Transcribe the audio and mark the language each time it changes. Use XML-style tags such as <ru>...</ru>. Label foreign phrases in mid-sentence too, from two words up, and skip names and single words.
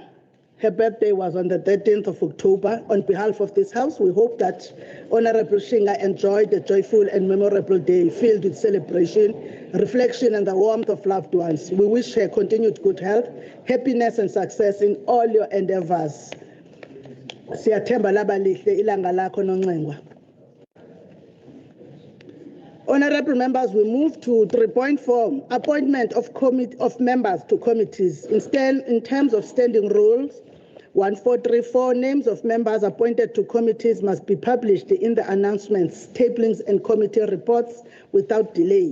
<en>Her birthday was on the 13th of October. On behalf of this House, we hope that Honorable Shinga enjoyed a joyful and memorable day filled with celebration, reflection, and the warmth of loved ones. We wish her continued good health, happiness, and success in all your endeavors.</en> <nd>Siyathemba laba lihle ilanga lakho noncengwa.</nd> <en>Honorable members, we move to 3.4, appointment of members to committees. In terms of standing rules, 1434, names of members appointed to committees must be published in the announcements, tablings, and committee reports without delay.</en>